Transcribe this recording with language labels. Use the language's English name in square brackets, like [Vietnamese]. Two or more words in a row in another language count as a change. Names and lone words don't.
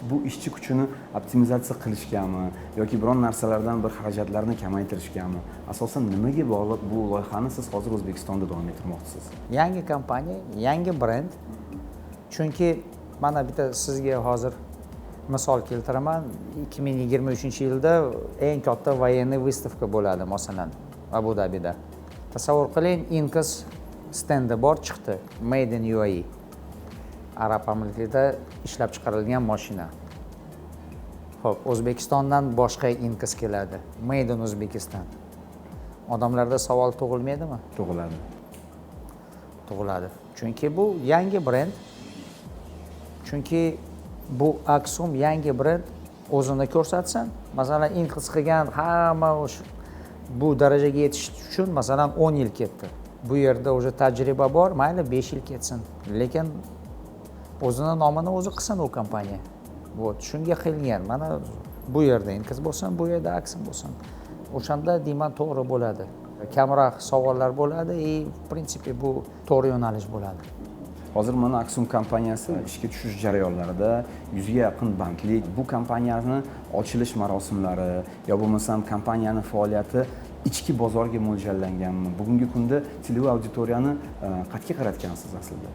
[Uzbek] Bu ishchi kuchini optimizatsiya qilishgami yoki biron narsalardan bir xarajatlarni kamaytirishgami? Asosan nimaga bog'liq bu loyihani siz hozir O'zbekistonda davom ettirmoqchisiz? Yangi kompaniya, yangi brend. Chunki mana bitta sizga hozir misol keltiraman. 2023-yilda eng katta [Russian] военный выставка [Uzbek] bo'ladi, masalan, Abu Dabida. Tasavvur qiling, Incas stendi bor chiqdi. [English] Made in UAE. [Uzbek] Arab Amirliklarida ishlab chiqarilgan mashina. Xo'p, O'zbekistondan boshqa Incas keladi. [English] Made in Uzbekistan. [Uzbek] Odamlarda savol tug'ilmaydimi? Tug'iladi. Tug'iladi. Chunki bu yangi brend. Chunki bu Aksum yangi brend o'zini ko'rsatsin. Masalan, Incas qilgan hamma bu darajaga yetish uchun masalan 10 yil ketdi. Bu yerda o'sha tajriba bor, mayli 5 yil ketsin. Lekin o'zini nomini o'zi qilsin u kompaniya. Shunga qilingan. Mana bu yerda Incas bo'lsin, bu yerda Aksum bo'lsin. O'shanda deyman to'g'ri bo'ladi. Kamroq savollar bo'ladi, [Russian] в принципе [Uzbek] bu to'g'ri yo'nalish bo'ladi. Hozir mana Aksum kompaniyasi ishga tushish jarayonlarida 100 ga yaqin banklik, bu kompaniyani ochilish marosimlari yo bo'lmasam kompaniyani faoliyati ichki bozorga mo'ljallanganmi? Bugungi kunda televizion auditoriyani qayerga qaratgansiz aslida?